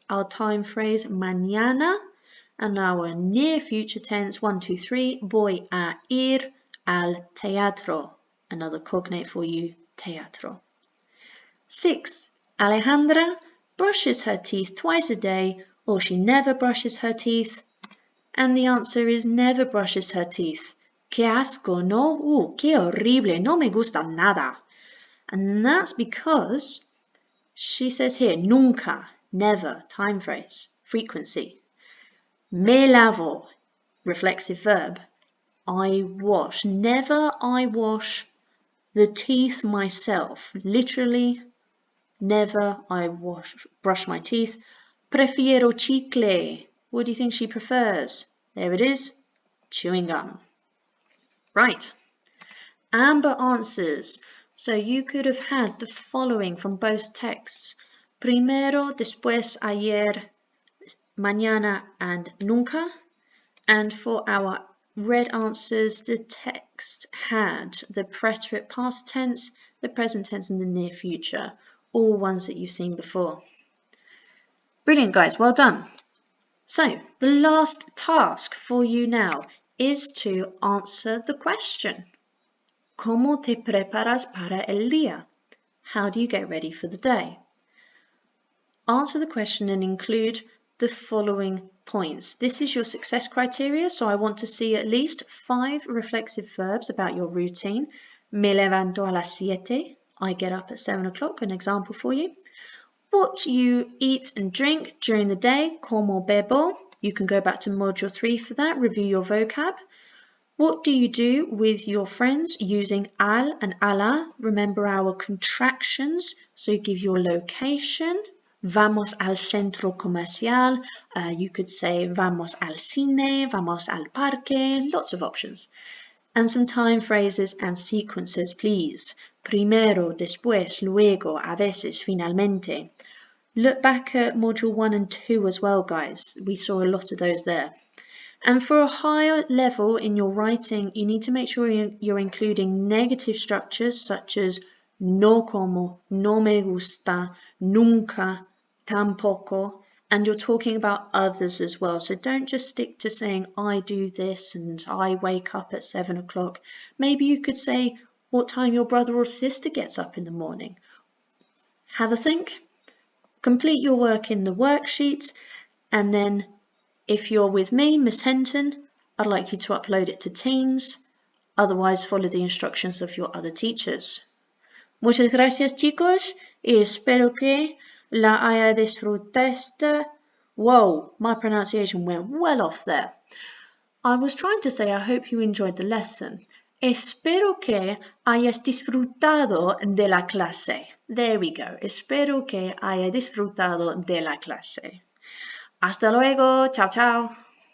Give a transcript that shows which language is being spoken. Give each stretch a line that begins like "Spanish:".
English: Our time phrase mañana, and our near future tense 1, 2, 3,
Spanish: voy a ir al teatro.
English: Another cognate for you, teatro. 6. Alejandra brushes her teeth twice a day, or she never brushes her teeth. And the answer is never brushes her teeth.
Spanish: Qué asco, no? Qué horrible, no me gusta nada.
English: And that's because she says here, nunca, never, time phrase, frequency. Me lavo, reflexive verb. I wash, never I wash the teeth myself. Literally, never I brush my teeth.
Spanish: Prefiero chicle.
English: What do you think she prefers? There it is, chewing gum. Right, Amber answers. So you could have had the following from both texts.
Spanish: Primero, después, ayer, mañana, and nunca.
English: And for our red answers, the text had the preterite past tense, the present tense, and the near future. All ones that you've seen before. Brilliant, guys. Well done. So the last task for you now is to answer the question.
Spanish: ¿Cómo te preparas para el día?
English: How do you get ready for the day? Answer the question and include the following points. This is your success criteria, so I want to see at least 5 reflexive verbs about your routine.
Spanish: Me levanto a las 7.
English: I get up at 7 o'clock, an example for you. What you eat and drink during the day, como bebo. You can go back to module 3 for that, review your vocab. What do you do with your friends using al and ala? Remember our contractions, so you give your location.
Spanish: Vamos al centro comercial.
English: You could say
Spanish: vamos al cine, vamos al parque,
English: lots of options. And some time phrases and sequences, please.
Spanish: Primero, después, luego, a veces, finalmente.
English: Look back at module 1 and 2 as well, guys. We saw a lot of those there. And for a higher level in your writing, you need to make sure you're including negative structures such as no como, no me gusta, nunca, tampoco, and you're talking about others as well. So don't just stick to saying I do this and I wake up at 7 o'clock. Maybe you could say what time your brother or sister gets up in the morning. Have a think. Complete your work in the worksheet, and then if you're with me, Miss Henton, I'd like you to upload it to Teams. Otherwise, follow the instructions of your other teachers.
Spanish: Muchas gracias, chicos, y espero que la haya disfrutado.
English: Whoa, my pronunciation went well off there. I was trying to say I hope you enjoyed the lesson.
Spanish: Espero que hayas disfrutado de la clase.
English: There we go.
Spanish: Espero que haya disfrutado de la clase. Hasta luego. Chao, chao.